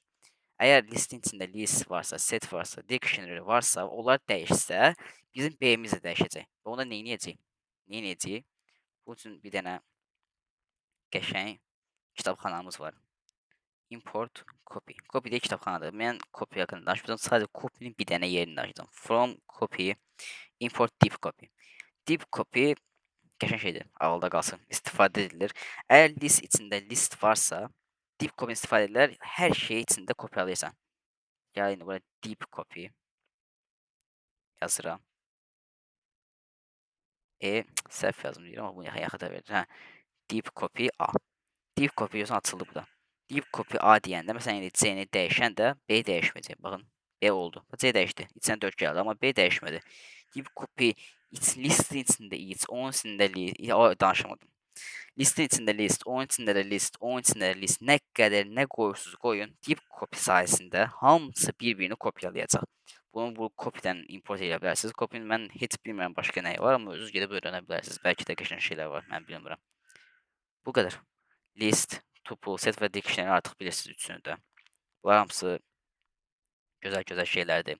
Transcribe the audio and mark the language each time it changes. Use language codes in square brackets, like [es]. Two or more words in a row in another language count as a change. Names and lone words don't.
[az] Əgər listin içində list varsa, set varsa, dictionary varsa, onlar dəyişsə, bizim B-miz də dəyişəcək. Və onda neynəyəcəyik? Bu üçün bir dənə qəşəng kitabxanamız var. [en] Import copy. [az] Copy deyə kitabxanadır. Mən copy haqqında danışmayacağam. Sadəcə copy-nin bir dənə yerini danışacağam. [en] From copy, import deep copy. Deep copy [az] qəşəng şeydir. Ağılda qalsın. İstifadə edilir. Əgər list içində list varsa, [en] deep copy [az] istifadə edilir. Hər şeyi içində kopyalayırsan. Gəl indi bura [en] deep copy [az] yazıram. Səhv yazdım deyirəm, amma bunu yaxada verir. Hə, [en] deep copy A. Deep copy [az] yazsan açıldı bu da. [en] Deep copy A [az] deyəndə, məsələn, indi C-ni dəyişən də B dəyişməyəcək. Baxın, B oldu. C dəyişdi. İçindən 4 gəldi, amma B dəyişmədi. [en] Deep copy [az] listin içində onun içində danışamadım. Listin içində list, onun içində də list, onun içində də list. Nə qədər nə qoyursunuz qoyun, [en] deep copy [az] sayəsində hamısı bir-birini kopyalayacaq. Bunu bu copydən import edə bilərsiniz. Copy-nin mən heç bilmirəm başqa nəyi var, amma özünüz gedib öyrənə bilərsiniz. Bəlkə də qəşəng şeylər var, mən bilmirəm. Bu qədər. List, tuple, set və dictionary artıq bilirsiniz üçünü də. Bunlar hamısı gözəl şeylərdir.